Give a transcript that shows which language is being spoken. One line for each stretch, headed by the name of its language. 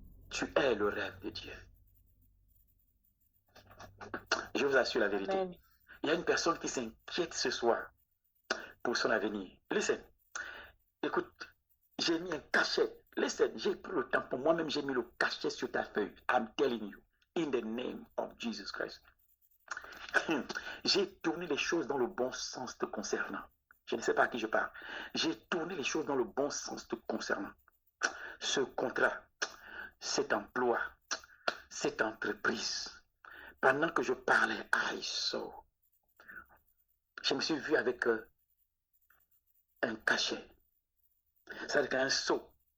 French: Tu es le rêve de Dieu. Je vous assure la vérité. Amen. Il y a une personne qui s'inquiète ce soir pour son avenir.
English: Listen.
French: Écoute, j'ai mis un cachet.
English: Listen,
French: j'ai pris le temps pour moi-même, j'ai mis le cachet sur ta feuille.
English: I'm telling you, in the name of Jesus Christ.
French: J'ai tourné les choses dans le bon sens te concernant. Je ne sais pas à qui je parle. J'ai tourné les choses dans le bon sens te concernant. Ce contrat, cet emploi, cette entreprise. Pendant que je parlais, je me suis vu avec un cachet. C'est-à-dire qu'un seau.